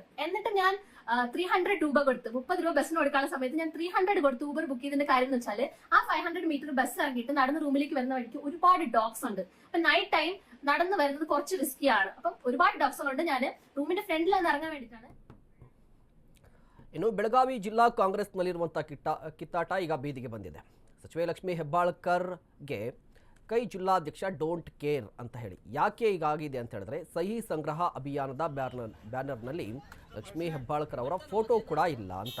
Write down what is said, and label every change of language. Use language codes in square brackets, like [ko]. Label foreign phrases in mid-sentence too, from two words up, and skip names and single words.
[ml] എന്നിട്ട് ഞാൻ 300 രൂപ കൊടുത്ത് 30 രൂപ ബസ്സിന് കൊടുക്കാനുള്ള സമയത്ത് ഞാൻ 300 കൊടുത്ത് ഊബർ ബുക്ക് ചെയ്തതിന്റെ കാര്യം എന്ന് വെച്ചാൽ ആ 500 മീറ്റർ ബസ് ഇറങ്ങിയിട്ട് നടന്ന് റൂമിലേക്ക് വരുന്ന വഴിക്ക് ഒരുപാട് ഡോഗ്സ് ഉണ്ട്. അപ്പൊ [en] night time [ml] നടന്നു വരുന്നത് കുറച്ച് റിസ്കിയാണ്. അപ്പം ഒരുപാട് ഡോഗ്സ് ഉണ്ട്. ഞാൻ റൂമിന്റെ ഫ്രണ്ടിൽ നിന്ന് ഇറങ്ങാൻ വേണ്ടിയിട്ടാണ്. [kn] ಇನ್ನು ಬೆಳಗಾವಿ ಜಿಲ್ಲಾ ಕಾಂಗ್ರೆಸ್ನಲ್ಲಿರುವಂಥ ಕಿತ್ತಾಟ ಈಗ ಬೀದಿಗೆ ಬಂದಿದೆ. ಸಚಿವೆ ಲಕ್ಷ್ಮೀ ಹೆಬ್ಬಾಳ್ಕರ್ಗೆ ಕೈ ಜಿಲ್ಲಾಧ್ಯಕ್ಷ [en] don't care [kn] ಅಂತ ಹೇಳಿ. ಯಾಕೆ ಹೀಗಾಗಿದೆ ಅಂತ ಹೇಳಿದ್ರೆ, ಸಹಿ ಸಂಗ್ರಹ ಅಭಿಯಾನದ ಬ್ಯಾನರ್ನಲ್ಲಿ ಲಕ್ಷ್ಮೀ ಹೆಬ್ಬಾಳ್ಕರ್ ಅವರ ಫೋಟೋ ಕೂಡ ಇಲ್ಲ ಅಂತ.